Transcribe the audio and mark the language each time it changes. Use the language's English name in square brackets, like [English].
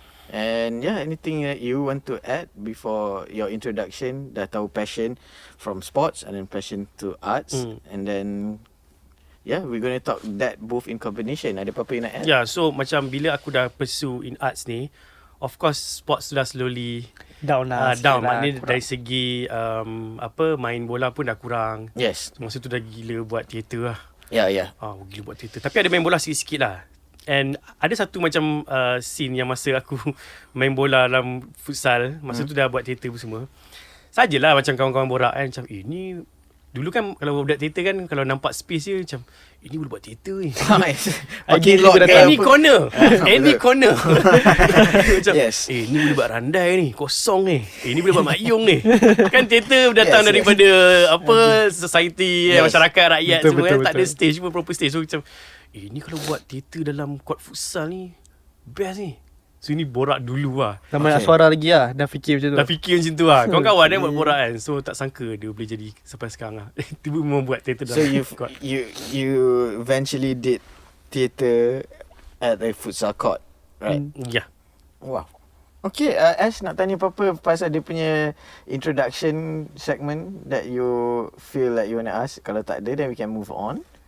[English] And anything that you want to add before your introduction? [Malay] Dah tahu [English] passion from sports and then passion to arts, and then yeah, we're going to talk that both in combination. [Malay] Ada apa-apa you nak add? Yeah, so macam bila aku dah pursue in arts ni, of course sports tu dah slowly Down lah. [English] down. [Malay] Maknanya dari segi main bola pun dah kurang. Yes. Masa tu dah gila buat teater lah. Yeah. Gila buat teater. Tapi ada main bola sikit-sikit lah. And ada satu macam scene yang masa aku main bola dalam futsal, masa tu dah buat teater pun semua. Sajalah macam kawan-kawan borak kan, macam ni dulu kan kalau budak teater kan, kalau nampak space dia macam ini boleh buat teater ni. [English] Any corner. Any corner. Macam Yes. [Malay] ni boleh buat randai ni, kosong ni. Ni boleh buat mayung ni. Kan teater datang daripada society, masyarakat, rakyat semua kan, tak ada stage pun, proper stage. So macam ni kalau buat teater dalam court futsal ni best ni. So ni borak dulu lah. Nama Aswara lagi lah. Dah fikir macam tu. Dah fikir macam tu lah. Kawan-kawan buat borak kan. So tak sangka dia boleh jadi sampai sekarang lah. Tiba membuat teater dalam court. [English] You eventually did theatre at a futsal court, right? Yeah. Wow. Okay, Ash [Malay] nak tanya apa-apa pasal dia punya [English] introduction segment that you feel like you want to ask. [Malay] Kalau tak ada, [English] then we can move on.